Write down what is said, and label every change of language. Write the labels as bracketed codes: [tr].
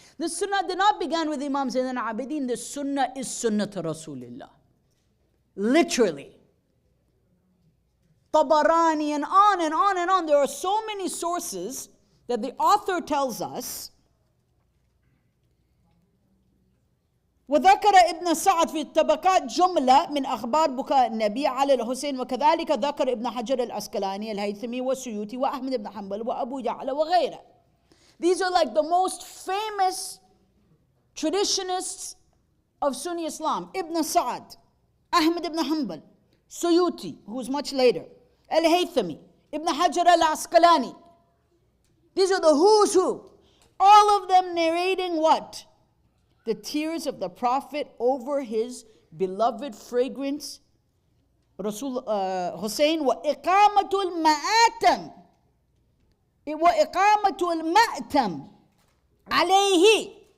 [en] The sunnah did not begin with Imam Zain al-Abidin. The sunnah is sunnah to Rasulullah. Literally. Tabarani and on and on and on. There are so many sources that the author tells us. [ar] وذكر ابن سعد في الطبقات جملة من أخبار بكاء النبي على الحسين وكذلك ذكر ابن حجر العسقلاني الهيثمي والسيوطي وأحمد بن حنبل وأبو يعلى وغيره. [en] These are like the most famous traditionists of Sunni Islam. Ibn Sa'ad, Ahmad ibn Hanbal, Suyuti, who's much later, Al-Haythami, Ibn Hajar al-Asqalani. These are the who's who. All of them narrating what? The tears of the Prophet over his beloved fragrance, [ar] Rasul Hussein, وإقامة المآتم وإقامة المأتم عليه.